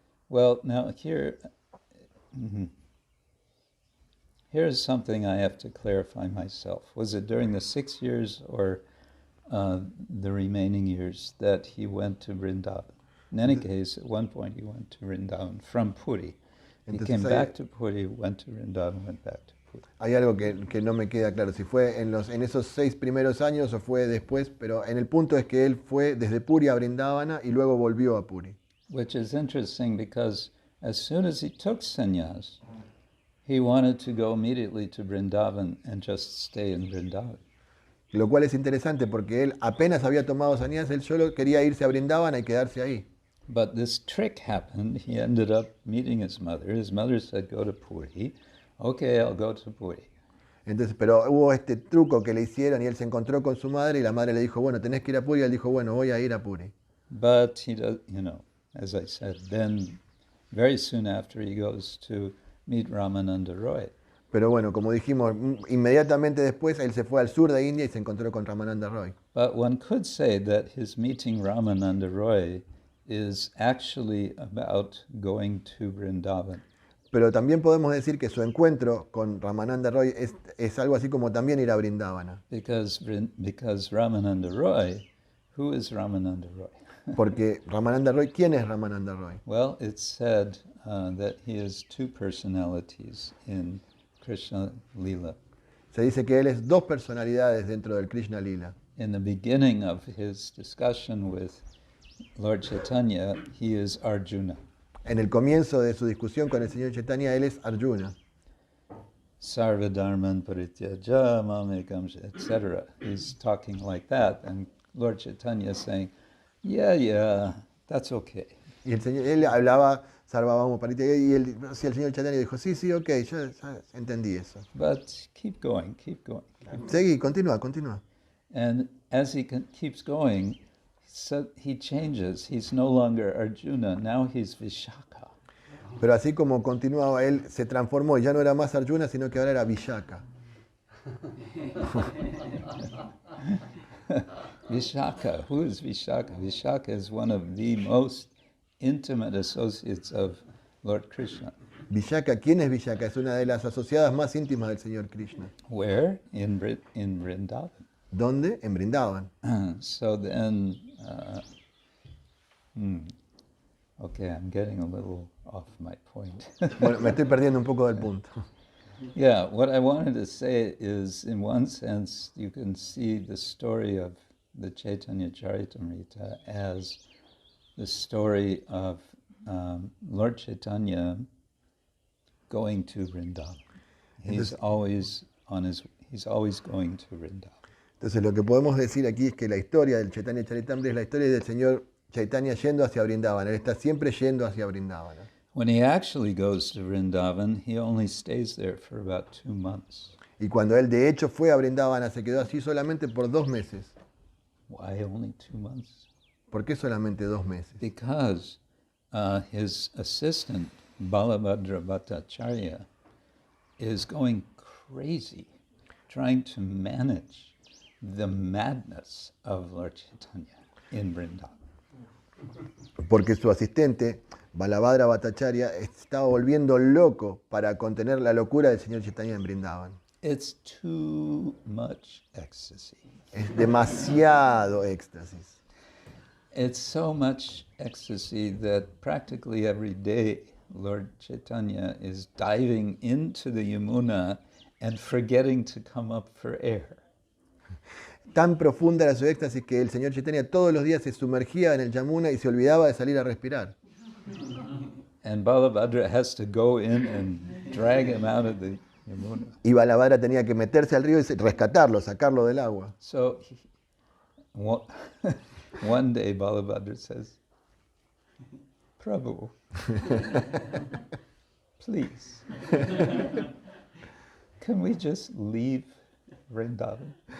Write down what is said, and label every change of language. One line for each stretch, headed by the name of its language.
English: Well, now here's something I have to clarify myself. Was it during the 6 years or the remaining years that he went to Vrindavan? In any case, at one point he went to Vrindavan from Puri. He came back to Puri, went to Vrindavan, went back to Puri.
Spanish: Hay algo que no me queda claro, si fue en esos 6 primeros años o fue después, pero en el punto es que él fue desde Puri a Vrindavana y luego volvió a Puri.
English: Which is interesting because as soon as he took sannyas, he wanted to go immediately to Vrindavan and just stay in Vrindavan.
Spanish: Lo cual es interesante porque él apenas había tomado sannyas, él solo quería irse a Vrindavana y quedarse ahí.
English: But this trick happened. He ended up meeting his mother. His mother said, go to Puri. Okay, I'll go to Puri.
Spanish: Entonces, pero hubo este truco que le hicieron y él se encontró con su madre y la madre le dijo, bueno, tenés que ir a Puri. Y él dijo, bueno, voy a ir a Puri.
English: But he does, as I said, then very soon after he goes to meet Ramananda Roy.
Spanish: Pero bueno, como dijimos, inmediatamente después él se fue al sur de India y se encontró con Ramananda Roy.
English: But one could say that his meeting Ramananda Roy is actually about going to Vrindavan.
Spanish: Pero también podemos decir que su encuentro con Ramananda Roy es algo así como también ir a Vrindavana.
English: Because Ramananda Roy, who is Ramananda Roy?
Spanish: Porque Ramananda Roy, ¿quién es Ramananda Roy?
English: Well, it's said that he has 2 personalities in Krishna Lila.
Spanish: Se dice que él es 2 personalidades dentro del Krishna Lila.
English: In the beginning of his discussion with Lord Chaitanya, he is Arjuna.
Spanish: En el comienzo de su discusión con el señor Chaitanya, él es Arjuna.
Sanskrit: Sarva dharman parityaja mamekam, etc.
English: He's talking like that, and Lord Chaitanya is saying, yeah, that's okay.
Spanish: Y él hablaba Sarvabhauma Parityaja y el señor Chaitanya dijo, sí, ok, ya entendí eso.
English: But keep going.
Spanish: Seguí, continúa.
English: And as he keeps going, so he changes. He's no longer Arjuna, now he's Vishaka.
Spanish: Pero así como continuaba, él se transformó y ya no era más Arjuna, sino que ahora era Vishaka.
English: Vishaka, who is Vishaka? Vishaka is one of the most intimate associates of Lord Krishna.
Spanish: Vishaka, ¿quién es Vishaka? Es una de las asociadas más íntimas del señor Krishna.
English: Where? In Vrindavan.
Spanish: ¿Dónde? En Vrindavan.
English: So then, okay, I'm getting a little off my point.
Spanish: Bueno, me estoy perdiendo un poco del punto.
English: Yeah, what I wanted to say is, in one sense, you can see the story of the Chaitanya Charitamrita as the story of Lord Chaitanya going to Vrindavan. He's always going to Vrindavan.
Spanish: Entonces lo que podemos decir aquí es que la historia del Chaitanya Charitamrita es la historia del señor Chaitanya yendo hacia Vrindavan. Él está siempre yendo hacia Vrindavan.
English: When he actually goes to Vrindavan, he only stays there for about 2 months.
Spanish: Y cuando él de hecho fue a Vrindavana, se quedó así solamente por 2 meses.
English: Why only 2 months?
Spanish: ¿Por qué solamente 2 meses?
English: Because his assistant, Balabhadra Bhattacharya, is going crazy trying to manage the madness of Lord Chaitanya in Vrindavan.
Spanish: Porque su asistente, Balabhadra Bhattacharya, estaba volviendo loco para contener la locura del señor Chaitanya en Vrindavan.
English: It's too much ecstasy.
Spanish: Es demasiado éxtasis.
English: It's so much ecstasy that practically every day Lord Chaitanya is diving into the Yamuna and forgetting to come up for air.
Spanish: Tan profunda era su éxtasis que el señor Chaitanya todos los días se sumergía en el Yamuna y se olvidaba de salir a respirar.
English: And Balabhadra has to go in and drag him out of the Yamuna.
Spanish: Y Balabhadra tenía que meterse al río y rescatarlo, sacarlo del agua.
English: So one day Balabhadra says, Prabhu, please, can we just leave Vrindavan?